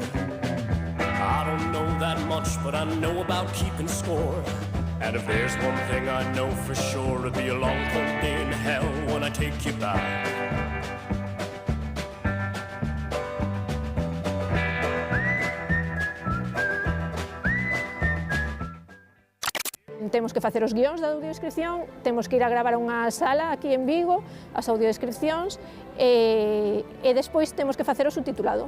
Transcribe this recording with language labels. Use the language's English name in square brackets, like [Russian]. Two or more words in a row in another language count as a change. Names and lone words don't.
[English] I don't know that much, but I know about keeping score. And if there's one thing I know for sure, it'll be a long cold day in hell when I take you back. [Galician] Temos que facer os guións da audiodescripción, temos que ir a gravar unha sala aquí en Vigo, as audiodescripcións, e despois temos que facer o subtitulado.